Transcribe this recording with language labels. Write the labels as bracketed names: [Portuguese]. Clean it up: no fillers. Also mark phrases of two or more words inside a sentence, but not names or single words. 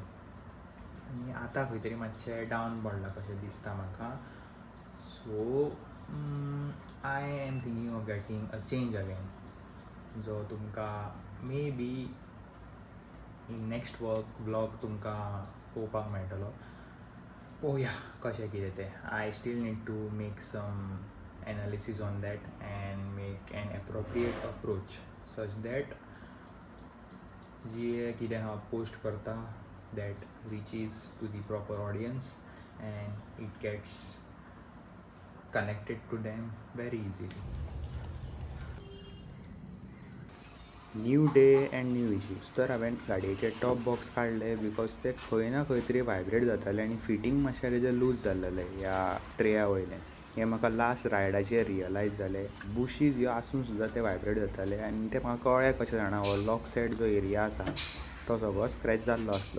[Konkani] आनी आतां खंय तरी मातशें डावन पडलां कशें दिसता म्हाका. [English] so I am thinking of getting a change again [Konkani] जो तुमकां [English] maybe in next vlog [Konkani] तुमकां पळोवपाक मेळटलो. पळोवया कशें कितें तें. [English] I still need to make some analysis on that and make an appropriate approach such that [Konkani] जे कितें हांव पोस्ट करता [English] that reaches to the proper audience and it gets connected to them very easily. new day and new issues. [Konkani] तर हांवें गाडयेचे [English] top box [Konkani] काडले बिकॉज ते खंय ना खंय तरी वायब्रेट जाताले आनी फिटींग मातशें तेजें लूज जाल्लेलें ह्या ट्रेया वयलें. हें म्हाका लास्ट रायडाचेर रियलायज जालें. बुशीज ह्यो आसून सुद्दां ते वायब्रेट जाताले आनी तें म्हाका कळ्ळें कशें जाणा हो [English] lock set [Konkani] जो एरिया आसा तो सगळो स्क्रॅच जाल्लो आसलो.